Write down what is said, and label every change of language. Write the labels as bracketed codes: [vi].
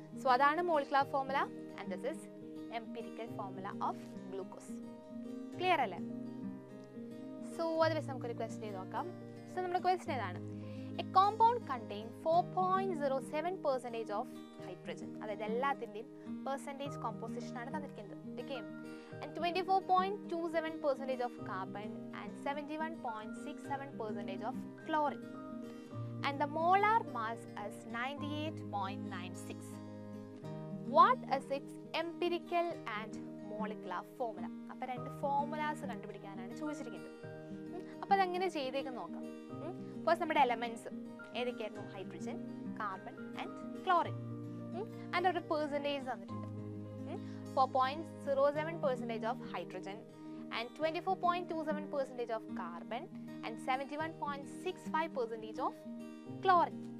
[ml] So അതാണ് molecular formula [en] And this is empirical formula of glucose. [ml] Clear അല്ലേ? So അത് വെച്ച് നമുക്കൊരു ക്വസ്റ്റ്യൻ ചെയ്ത് നോക്കാം. സോ നമ്മുടെ ക്വസ്റ്റ്യൻ ഏതാണ്? [en] A compound contain 4.07% of hydrogen. [ml] അതായത് എല്ലാത്തിൻ്റെയും പെർസെൻറ്റേജ് കോമ്പോസിഷൻ ആണ് തന്നിരിക്കുന്നത്. [en] Okay, and 24.27% of carbon and 71.67% of chlorine. And the molar mass is 98.96. What is its empirical and molecular formula? [ml] അപ്പോൾ 2 ഫോർമുലാസ് കണ്ടുപിടിക്കാനാണ് ചോദിച്ചിരിക്കുന്നത്. അപ്പോൾ അതെങ്ങനെ ചെയ്തേക്കെന്ന് നോക്കാം. ഫസ്റ്റ് നമ്മുടെ elements ഏതൊക്കെയായിരുന്നു? Hydrogen, carbon and chlorine. And ഒരു പെർസെൻറ്റേജ് തന്നിട്ടുണ്ട്. [en] 4.07% of hydrogen and 24.27% of carbon and 71.65% of chlorine.